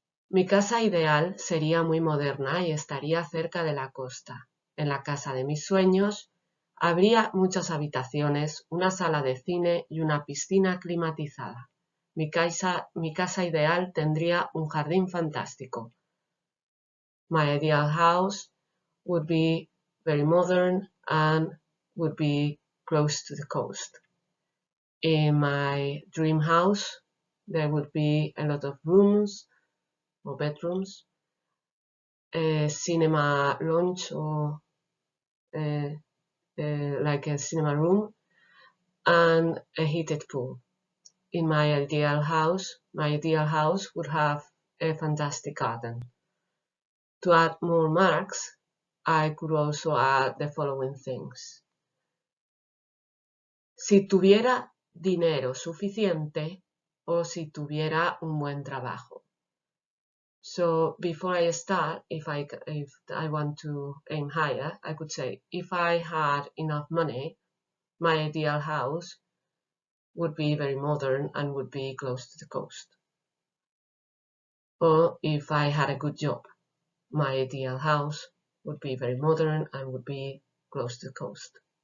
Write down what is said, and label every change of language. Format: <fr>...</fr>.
<es>Mi casa ideal sería muy moderna y estaría cerca de la costa. En la casa de mis sueños habría muchas habitaciones, una sala de cine y una piscina climatizada. Mi casa ideal tendría un jardín fantástico.</es> <en>My ideal house would be very modern and would be close to the coast. In my dream house, there would be a lot of rooms or bedrooms, a cinema lounge or like a cinema room, and a heated pool. In my ideal house would have a fantastic garden. To add more marks, I could also add the following things.</en> <es>Si tuviera dinero suficiente o si tuviera un buen trabajo.</es> <en>So before I start, if I want to aim higher, I could say, if I had enough money, my ideal house would be very modern and would be close to the coast. Or if I had a good job, my ideal house would be very modern and would be close to the coast.</en>